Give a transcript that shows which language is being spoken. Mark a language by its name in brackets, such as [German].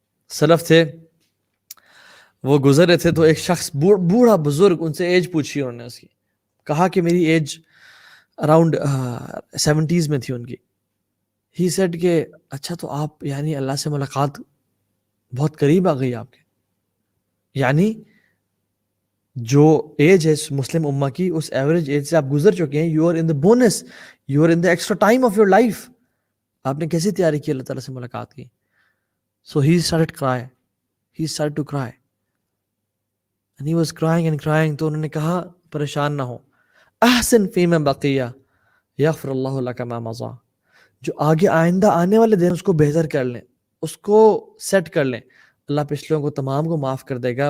[Urdu] سلف تھے، وہ گزر رہے تھے تو ایک شخص بوڑھا بزرگ ان سے ایج پوچھی، انہوں نے اس کی کہا کہ میری ایج اراؤنڈ 70s میں تھی ان کی. [English] he said [Urdu] کہ اچھا تو آپ یعنی اللہ سے ملاقات بہت قریب آ گئی آپ کے، یعنی جو ایج ہے مسلم امہ کی اس ایوریج ایج سے آپ گزر چکے ہیں. [English] You are in the bonus, you are in the extra time of your life. [Urdu] آپ نے کیسی تیاری کی اللہ تعالیٰ سے ملاقات کی؟ [English] So he started cry، he started to cry and he was crying and crying. [Urdu] تو انہوں نے کہا پریشان نہ ہو، [Arabic] احسن فیما بقیہ یغفر اللہ لک ما مضی. [Urdu] جو آگے آئندہ آنے والے دن اس کو بہتر کر لیں، اس کو سیٹ کر لیں، اللہ پچھلوں کو تمام کو معاف کر دے گا.